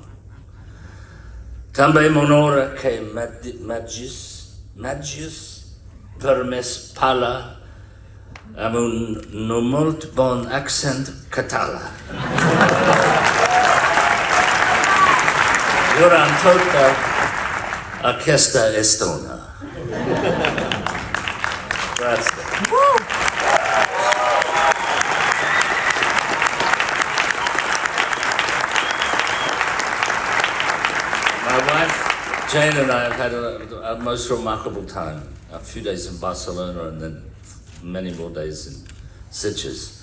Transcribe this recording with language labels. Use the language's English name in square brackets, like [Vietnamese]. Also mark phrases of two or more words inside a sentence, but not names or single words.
[Catalan] També m'honora que m'hagis permès parlar amb un no molt bon accent català. Durant tota aquesta estona. Gràcies. [English] My wife, Jane, and I have had a most remarkable time. A few days in Barcelona and then many more days in Sitges.